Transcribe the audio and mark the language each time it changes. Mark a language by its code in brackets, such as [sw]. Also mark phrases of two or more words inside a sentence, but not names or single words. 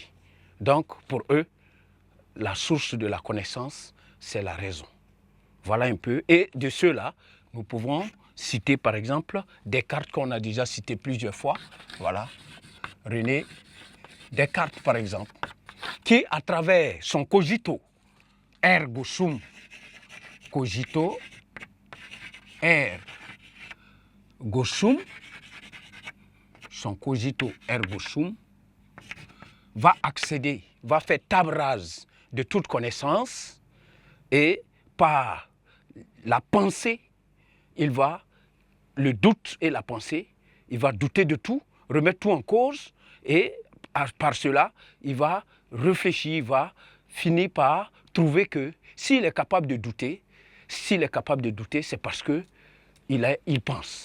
[fr] Donc, pour eux, la source de la connaissance, c'est la raison. Voilà un peu. Et de ceux-là, nous pouvons citer par exemple Descartes qu'on a déjà cité plusieurs fois. Voilà. René Descartes par exemple, qui à travers son [la] cogito, ergo sum, cogito, ergo sum, [fr] son [la] cogito ergo sum, [fr] va accéder, va faire table rase de toute connaissance et par la pensée, le doute et la pensée, il va douter de tout, remettre tout en cause et par cela, il va réfléchir, il va finir par trouver que s'il est capable de douter, c'est parce qu'il pense.